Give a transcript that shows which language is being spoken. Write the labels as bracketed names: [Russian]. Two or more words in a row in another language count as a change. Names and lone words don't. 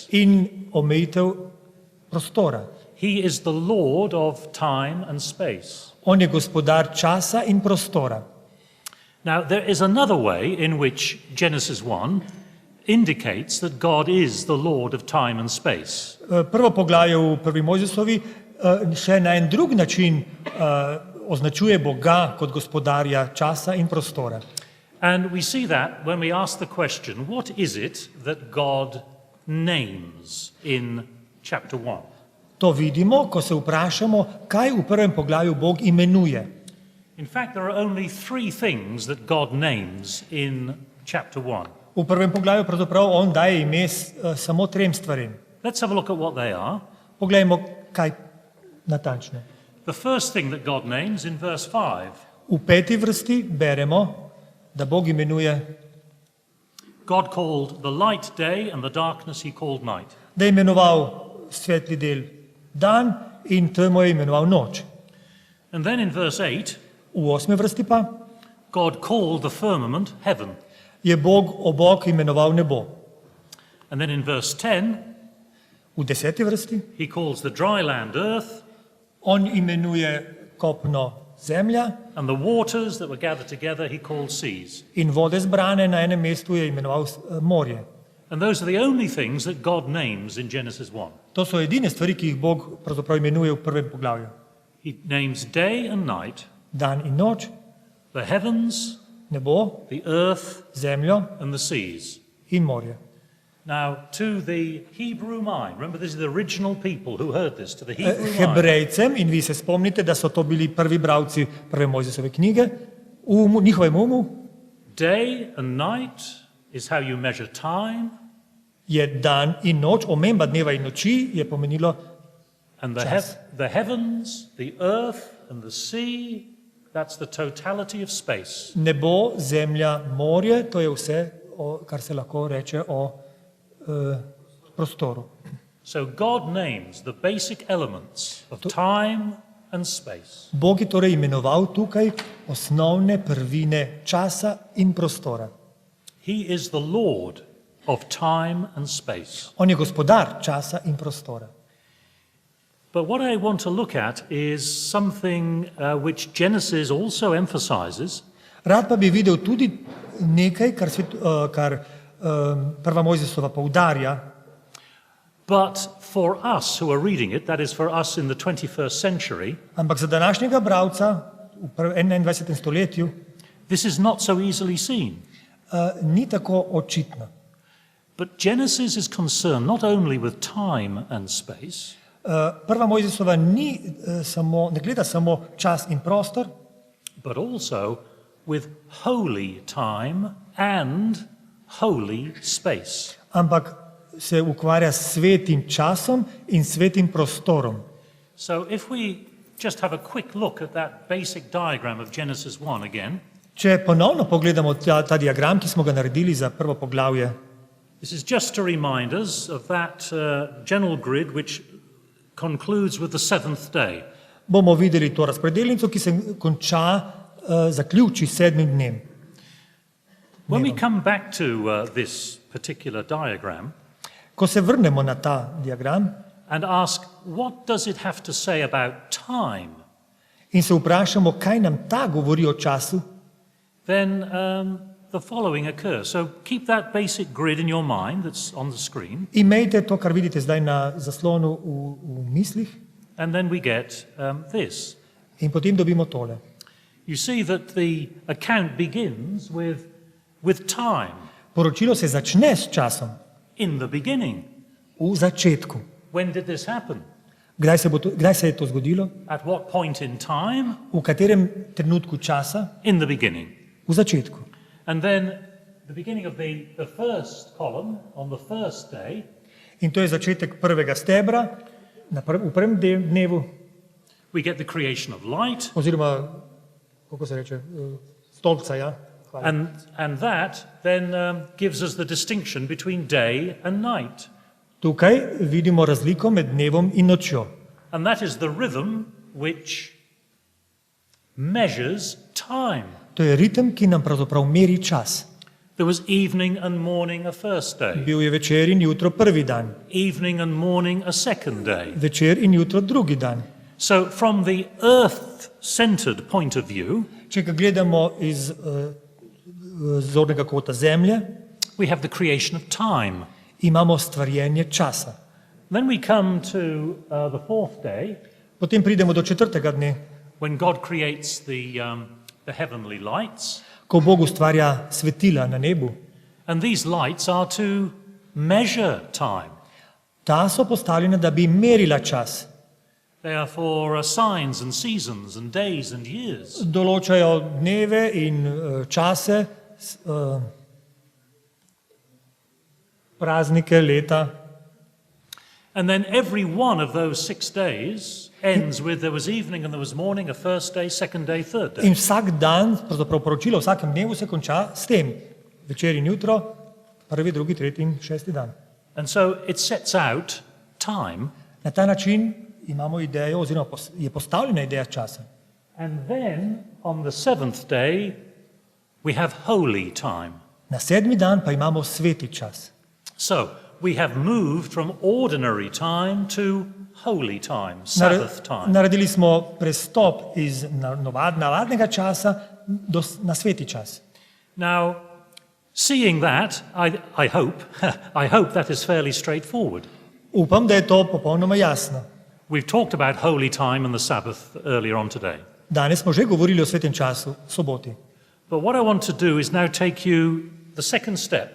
[Slovenian] In omejitev prostora. [English] He is the Lord of time and space. [Slovenian] On je gospodar časa in prostora. [English] Now, there is another way in which Genesis 1 indicates that God is the Lord of time and space. [Slovenian] Prvo poglavje v prvi Mojzesovi še na en drug način označuje Boga kot gospodarja časa in prostora. [English] And we see that when we ask the question, what is it that God names in chapter 1? [Slovenian] To vidimo, ko se vprašamo, kaj v prvem poglavju Bog imenuje. [English] In fact, there are only 3 things that God names in chapter 1. [Slovenian] V prvem poglavju pravzaprav on daje ime samo 3 stvarem. [English] Let's have a look at what they are. [Slovenian] Poglejmo, kaj natančno. [English] The first thing that God names in verse 5. [Slovenian] V 5. vrsti beremo, da Bog imenuje [English] God called the light day and the darkness he called night. [Slovenian] Da je imenoval svetli del dan in temo je imenoval noč. [English] And then in verse 8, [Slovenian] v 8. vrsti pa [English] God called the firmament heaven. [Slovenian] Je Bog obok imenoval nebo. [English] And then in verse 10, [Slovenian] v 10. vrsti [English] he calls the dry land earth [Slovenian] On imenuje kopno zemlja [English] and the waters that were gathered together he called seas. [Slovenian] in vode zbrane na enem mestu je imenoval morje. [English] And those are the only things that God names in Genesis 1. [Slovenian] To so edine stvari, ki jih Bog pravzaprav imenuje v prvem poglavju. [English] He names day and night, [Slovenian] Dan in noč, [English] the heavens, [Slovenian] nebo, [English] the earth, [Slovenian] zemljo [English] and the seas. [Slovenian] in morje. [English] Now, to the Hebrew mind, remember these are the original people who heard this, to the Hebrew mind. [Slovenian] Hebrejcem, in vi se spomnite, da so to bili prvi bralci prve Mojzesove knjige, v njihovem umu Day and night is how you measure time, je dan in noč, omemba dneva in noči je pomenilo [English] and [Slovenian] čas. [English] the heavens, the earth, and the sea, that's the totality of space. [Slovenian] Nebo, zemlja, morje, to je vse, kar se lahko reče o prostoru. [English] So God names the basic elements of time and space. [Slovenian] Bog je torej imenoval tukaj osnovne prvine časa in prostora. [English] He is the Lord of time and space. [Slovenian] On je gospodar časa in prostora. [English] But what I want to look at is something which Genesis also emphasizes, [Slovenian] Rad pa bi videl tudi nekaj, kar prva Mojzesova poudarja, [English] but for us who are reading it, that is for us in the 21st century, [Slovenian] ampak za današnjega bralca v 21. stoletju [English] this is not so easily seen. [Slovenian] Ni tako očitno. [English] But Genesis is concerned not only with time and space, [Slovenian] Prva Mojzesova ne gleda samo čas in prostor, [English] but also with holy time and holy space. [Slovenian] ampak se ukvarja s svetim časom in svetim prostorom. [English] So if we just have a quick look at that basic diagram of Genesis 1 again, [Slovenian] Če ponovno pogledamo ta diagram, ki smo ga naredili za prvo poglavje, [English] this is just to remind us of that general grid which concludes with the seventh day. [Slovenian] bomo videli to razpredelnico, ki se zaključi s 7. dnem. [English] When we come back to this particular diagram [Slovenian] Ko se vrnemo na ta diagram [English] and ask, what does it have to say about time? [Slovenian] in se vprašamo, kaj nam ta govori o času, [English] Then the following occurs. So keep that basic grid in your mind that's on the screen, [Slovenian] imejte to, kar vidite zdaj na zaslonu v mislih, [English] and then we get this. [Slovenian] in potem dobimo tole. [English] You see that the account begins with time, [Slovenian] Poročilo se začne s časom, [English] in the beginning. [Slovenian] v začetku. [English] When did this happen? [Slovenian] Kdaj se je to zgodilo? [English] At what point in time? [Slovenian] V katerem trenutku časa? [English] In the beginning. [Slovenian] V začetku. [English] And then the beginning of the first column on the first day, [Slovenian] In to je začetek prvega stebra v prvem dnevu, we get the creation of light, oziroma, kako se reče, stolpca, ja? Hvala. [English] and that then gives us the distinction between day and night. [Slovenian] Tukaj vidimo razliko med dnevom in nočjo. [English] And that is the rhythm which measures time. [Slovenian] To je ritem, ki nam pravzaprav meri čas. [English] There was evening and morning a first day, [Slovenian] Bil je večer in jutro prvi dan, [English] evening and morning a second day. [Slovenian] večer in jutro drugi dan. [English] So from the earth-centered point of view, [Slovenian] Če ga gledamo iz zornega kota zemlje, [English] we have the creation of time. [Slovenian] imamo stvarjenje časa. [English] Then we come to the fourth day, [Slovenian] Potem pridemo do 4. dne, [English] when God creates the heavenly lights. [Slovenian] ko Bog ustvarja svetila na nebu. [English] And these lights are to measure time. [Slovenian] Ta so postavljena, da bi merila čas. [English] They are for signs and seasons and days and years. [Slovenian] Določajo dneve in čase, praznike, leta. [English] And then every one of those 6 days ends with there was evening and there was morning, a first day, second day, third day. [Slovenian] In vsak dan, pravzaprav poročilo o vsakem dnevu se konča s tem. Večer in jutro, prvi, drugi, tretji in 6. dan. [English] And so it sets out time. [Slovenian] Na ta način imamo idejo, oziroma je postavljena ideja časa. [English] And then on the 7th day we have holy time. [Slovenian] Na 7. dan pa imamo sveti čas. [English] So we have moved from ordinary time to holy time, Sabbath time. [Slovenian] Naredili smo prestop iz navadnega časa na sveti čas. [English] Now, seeing that, I hope that is fairly straightforward. [Slovenian] Upam, da je to popolnoma jasno. [English] We've talked about holy time and the Sabbath earlier on today. [Slovenian] Danes smo že govorili o svetem času, soboti. [English] But what I want to do is now take you the second step